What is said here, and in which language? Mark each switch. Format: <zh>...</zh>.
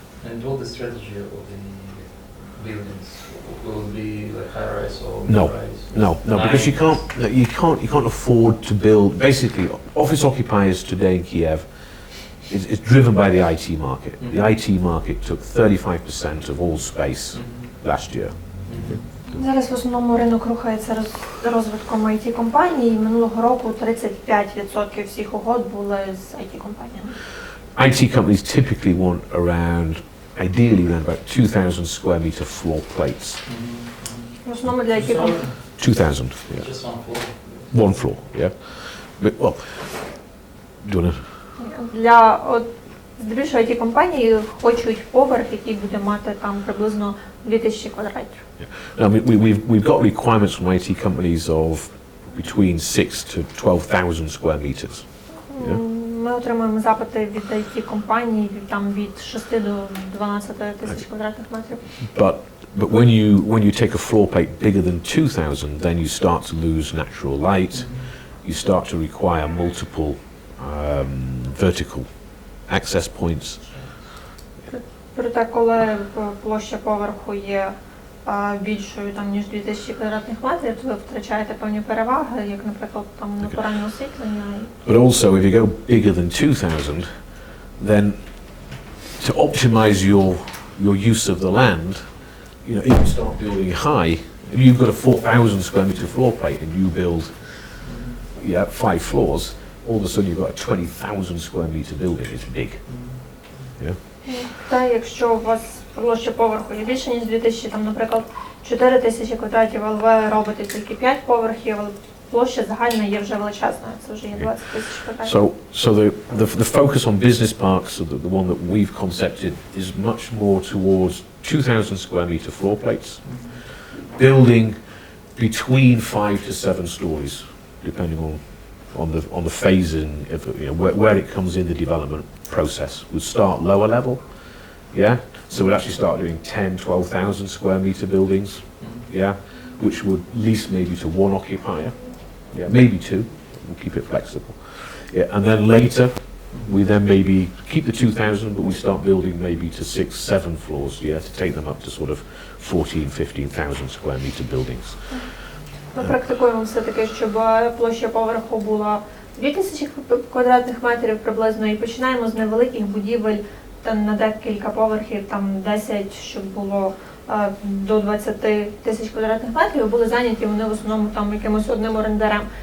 <en>And all the strategy of the buildings will be like high rise or No, mid rise? no, because you can't afford to build. Basically, office occupiers today in Kiev is driven by the IT market. The IT market took 35% of all space last year.</en> <uk>Зараз в основному ринок рухається розвитком IT-компаній. Минулого року 35% всіх угод були з IT-компаніями.</uk> <en>IT companies typically want ideally around about 2,000 square meter floor plates.</en> <uk>В основному для IT-компаній.</uk> <en>2,000, yeah. Just one floor? One floor, yeah. But, well, do you want to?</en> <uk>Для здебільшого IT-компанії хочуть поверх, який буде мати там приблизно 2000 квадратів.</uk> <en>I mean, we've got requirements from IT companies of between 6 to 12,000 square meters. Yeah?</en> <uk>Ми отримуємо запити від IT-компаній від 6 до 12 тисяч квадратних метрів.</uk> <en>But when you take a floor plate bigger than 2,000, then you start to lose natural light. You start to require multiple vertical access points.</en> <uk>Проте, коли площа поверху є більшою ніж 2000 квадратних метрів, то ви втрачаєте певні переваги, як, наприклад, там натуральне освітлення.</uk> <en>But also, if you go bigger than 2,000, then to optimize your use of the land, you know, if you start building high, if you've got a 4,000 square meter floor plate and you build 5 floors, all of a sudden you've got a 20,000 square meter building. It's big. Yeah.</en> <uk>Та якщо у вас площа поверху є більше ніж 2000, там, наприклад, 4000 квадратів, але ви робите тільки 5 поверхів, але площа загальна є вже величезною, це вже є 20 тисяч квадратів.</uk> <en>So the focus on business parks, the one that we've concepted, is much more towards 2,000 square meter floor plates, building between 5 to 7 stories, depending on the phasing of, you know, where it comes in the development process. We'll start lower level, yeah. So we'll actually start doing 10, 12,000 square meter buildings, yeah, which would lease maybe to one occupier, yeah, maybe two. We'll keep it flexible, yeah. And then later We then maybe keep the 2,000, but we start building maybe to 6, 7 floors, yeah, to take them up to sort of 14, 15,000 square meter buildings.</en> <uk>Ми практикуємо все-таки, щоб площа поверху була 2000 квадратних метрів приблизно, і починаємо з невеликих будівель там на декілька поверхів, там 10, щоб було до 20 тисяч квадратних метрів, і були зайняті вони в основному там якимось одним орендарем.</uk>